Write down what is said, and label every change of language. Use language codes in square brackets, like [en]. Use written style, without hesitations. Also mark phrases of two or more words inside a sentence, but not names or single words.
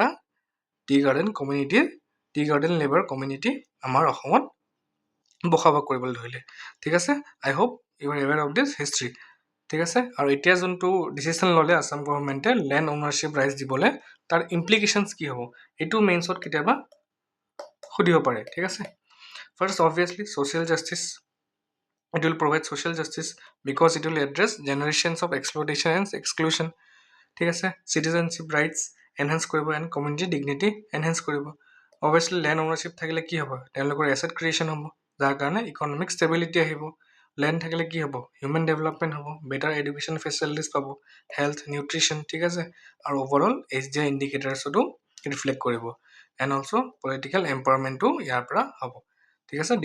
[en] tea garden labour community [as] আমাৰ অসমত বসবাস কৰিবলৈ ধৰিলে ঠিক আছে [en] I hope you are aware of this history [as] ঠিক আছে আৰু এতিয়া যোনটো ডিচিশ্যন ল'লে আসাম গভৰ্ণমেণ্টে [en] land ownership rights [as] দিবলৈ তাৰ ইমপ্লিকেশ্যনছ কি হ'ব এইটো মেইনছত কেতিয়াবা সুধিব পাৰে ঠিক আছে [en] first obviously social justice it will provide social justice because it will address generations of exploitation and exclusion [as] ঠিক আছে [en] citizenship rights enhance [as] কৰিব [en] and community dignity enhance [as] কৰিব [en] obviously land ownership [as] থাকিলে কি হ'ব, তেওঁলোকৰ [en] asset creation [as] হ'ব, যাৰ কাৰণে [en] economic stability [as] আহিব। ল্যান্ড থাকিলে কি হ'ব, [en] human development [as] হ'ব, [en] better education facilities [as] পাব, হেল্থ, নিউট্ৰিশ্যন, ঠিক আছে, আৰু [en] overall HDI indicators [as] ৰিফ্লেক্ট কৰিব। [en] and also political empowerment [as] ইয়াৰ পৰা হ'ব, ঠিক আছে।